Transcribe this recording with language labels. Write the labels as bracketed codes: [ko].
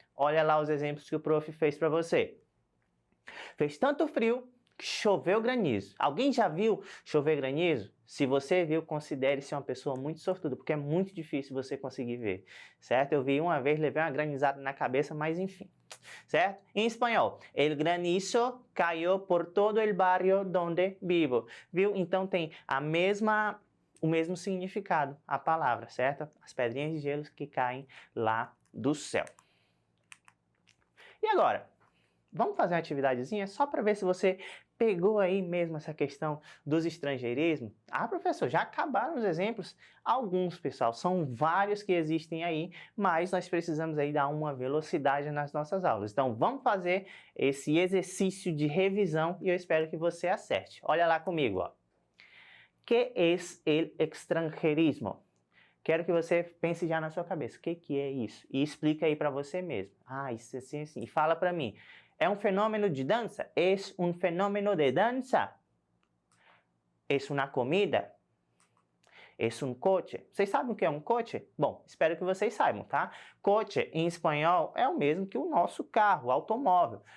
[pt] Olha lá os exemplos que o prof fez para você. Fez tanto frio que choveu granizo. Alguém já viu chover granizo? Se você viu, considere-se uma pessoa muito sortuda, porque é muito difícil você conseguir ver, certo? Eu vi uma vez, levei uma granizada na cabeça, mas enfim, certo? Em espanhol, [es] el granizo cayó por todo el barrio donde vivo, [pt] viu? Então tem o mesmo significado, a palavra, certo? As pedrinhas de gelo que caem lá do céu. E agora? Vamos fazer uma atividadezinha só para ver se você pegou aí mesmo essa questão dos estrangeirismos? Ah, professor, já acabaram os exemplos? Alguns, pessoal, são vários que existem aí, mas nós precisamos aí dar uma velocidade nas nossas aulas. Então, vamos fazer esse exercício de revisão e eu espero que você acerte. Olha lá comigo, ó. [es] ¿Qué es el extranjerismo? [pt] Quero que você pense já na sua cabeça. O que é isso? E explica aí para você mesmo. Ah, isso é assim, assim. E fala para mim. É um fenômeno de dança? É um fenômeno de dança? É uma comida? É um coche? Vocês sabem o que é um coche? Bom, espero que vocês saibam, tá? Coche, em espanhol, é o mesmo que o nosso carro, o automóvel.